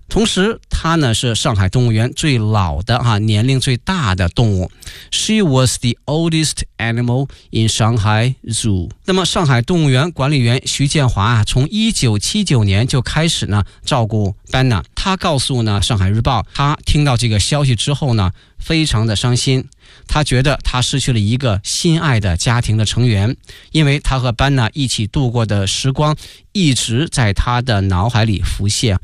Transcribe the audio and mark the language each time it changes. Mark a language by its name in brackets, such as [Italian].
[Chinese] 同时它呢是上海动物园最老的哈，年龄最大的动物。 [English] She was the oldest animal in Shanghai Zoo。 [Chinese] 那么上海动物园管理员徐建华啊，从1979年就开始呢照顾Banna， 他告诉呢上海日报，他听到这个消息之后呢非常的伤心，他觉得他失去了一个心爱的家庭的成员，因为他和Banna一起度过的时光一直在他的脑海里浮现。